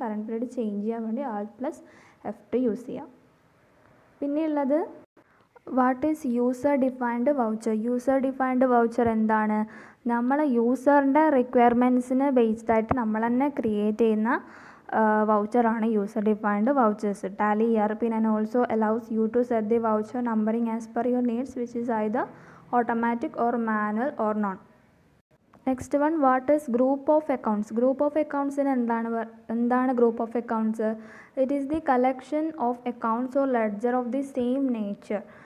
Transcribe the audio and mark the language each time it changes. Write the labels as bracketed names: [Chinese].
[Malayalam] Current period change ചെയ്യാൻ വേണ്ടി Alt plus F2 use ചെയ്യാം. പിന്നെയുള്ളത് [English] What is user defined voucher? [Malayalam] User defined voucher എന്താണ്? നമ്മൾ യൂസറിൻ്റെ റിക്വയർമെൻറ്റ്സിന് ബേസ്ഡ് ആയിട്ട് നമ്മൾ തന്നെ ക്രിയേറ്റ് ചെയ്യുന്ന വൗച്ചറാണ് user defined vouchers. [English] Tally ERP and also allows you to set the voucher numbering as per your needs, which is either automatic or manual or none. Next one, what is [Malayalam] group of accounts? Group of അക്കൗണ്ട്സിന് എന്താണ് group of accounts? [English] It is the collection of accounts or ledger of the same nature.